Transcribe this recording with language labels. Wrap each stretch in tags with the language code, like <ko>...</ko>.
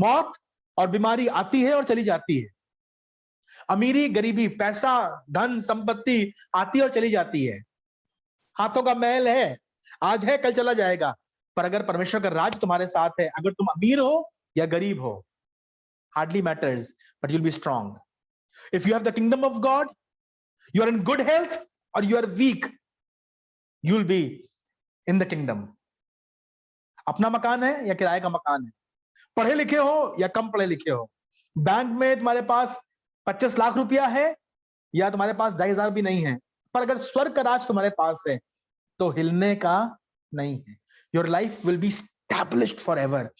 <hi>मौत और बीमारी आती है और चली जाती है, अमीरी गरीबी, पैसा धन संपत्ति आती और चली जाती है, हाथों का मैल है, आज है कल चला जाएगा, पर अगर परमेश्वर का राज तुम्हारे साथ है, अगर तुम अमीर हो या गरीब हो,</hi> <en>hardly matters, but you'll be strong. If you have the kingdom of God, you are in good health or you are weak, you'll be in the kingdom.</en> <hi>अपना मकान है या किराए का मकान है, पढ़े लिखे हो या कम पढ़े लिखे हो, बैंक में तुम्हारे पास 25 लाख रुपया है या तुम्हारे पास 2,500 भी नहीं है, पर अगर स्वर्ग का राज तुम्हारे पास है तो हिलने का नहीं है।</hi> <en>Your life will be established forever.</en>